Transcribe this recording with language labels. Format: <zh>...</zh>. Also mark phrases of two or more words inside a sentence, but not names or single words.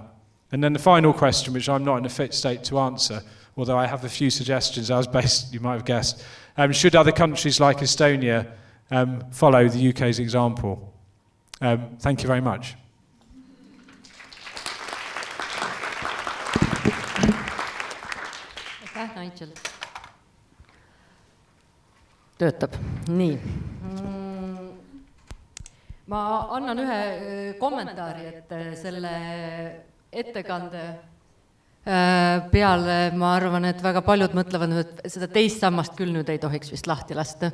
<en>And then the final question, which I'm not in a fit state to answer, although I have a few suggestions, I was based, you might have guessed, should other countries like Estonia follow the UK's example? Thank you very much. Nigel.</en> <et>Töötab. Nii. Ma annan ühe kommentaari, et selle ettekande peale ma arvan, et väga paljud mõtlevad, et seda teist sammast küll nüüd ei tohiks vist lahti lasta.</et>